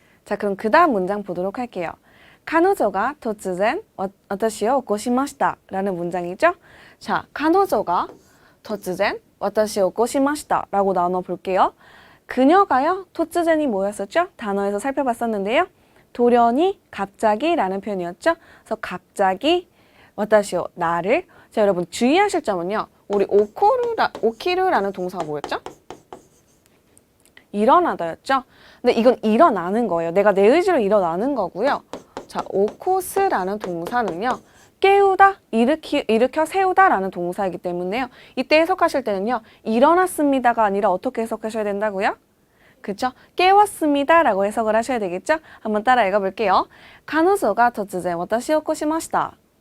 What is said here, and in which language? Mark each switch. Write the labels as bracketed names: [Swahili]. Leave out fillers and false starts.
[Korean] 자, 그럼 그 다음 문장 보도록 할게요. [Japanese] 彼女が突然私を起こしました [Korean] 라는 문장이죠. 자, [Japanese] 彼女が突然私を起こしました [Korean] 라고 나눠볼게요. 그녀가요, 突然이 뭐였었죠? 단어에서 살펴봤었는데요. 돌연히 갑자기 라는 표현이었죠. 그래서 갑자기 私を 나를. 자, 여러분 주의하실 점은요. 우리 오키르라는 동사가 뭐였죠? 일어나다였죠. 근데 이건 일어나는 거예요. 내가 내 의지로 일어나는 거고요. 자, 오코스라는 동사는요. 깨우다, 일으켜 세우다라는 동사이기 때문에요. 이때 해석하실 때는요. 일어났습니다가 아니라 어떻게 해석하셔야 된다고요? 그쵸? 깨웠습니다라고 해석을 하셔야 되겠죠? 한번 따라 읽어볼게요. [Japanese] 彼女が突然私を起こしました.